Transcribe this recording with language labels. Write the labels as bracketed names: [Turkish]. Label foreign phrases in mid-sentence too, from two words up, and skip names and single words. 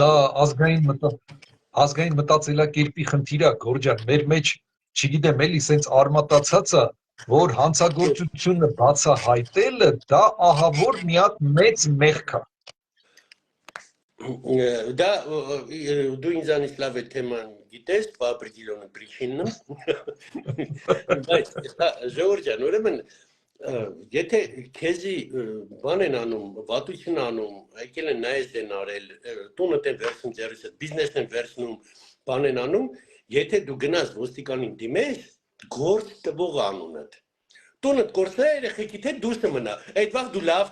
[Armenian] Սա ազգային մտածելակերպի խնդիր է, Գորջան, մեր մեջ, չգիտեմ, էլի սենց արմատացած է, որ հանցագործությունը բացահայտելը դա ահավոր մի հատ մեծ մեղք է։ Да, դու ինձանից լավ է թեման գիտես, [Russian] по определенным причинам, [Armenian] բայց Ժողովրդյան, ուրեմն, եթե քեզի բան են անում, վատություն անում, եկել են նայես են արել, տունդ են վերցնում ձեռքից, բիզնես են վերցնում, բան են անում, եթե դու գնաս ոստիկանին դիմես, գործ տվող անունդ։ Տունդ գործը երեխեքիդ հետ դուրս մնա, այդ վաղ դու լավ